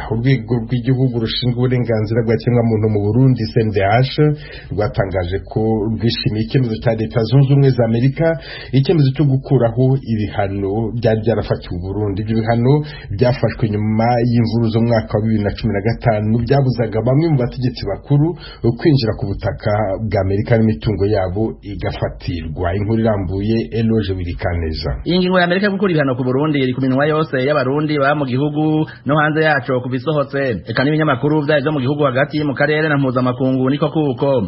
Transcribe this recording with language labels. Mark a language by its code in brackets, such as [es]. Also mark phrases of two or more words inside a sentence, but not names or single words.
[rw] Urwego rw'igihugu rushinzwe uburenganzira bwa kiremwamuntu mu Burundi CNDH rwatangaje ko rwishimiye icyemezo cya Leta zunze ubumwe za Amerika, icyemezo cyo gukuraho ibihano byari byarafatiwe u Burundi. Ibyo bihano byafashwe nyuma y'imvuru zo mu mwaka wa 2015 byabuzaga bamwe mu bategetsi bakuru kwinjira ku butaka bwa Amerika n'imitungo yabo. yabo igafatirwa. Inkuru irambuye Eloge Wirikaneza. [rn] Iyi ngingo ya Amerika gukura ibihano ku Burundi iri ku minwa yose y'abarundi ba mu gihugu no hanze yaco kubisohotse, eka n'ibinyamakuru vyo mu gihugu hagati mu karere na mpuzamakungu niko kuko.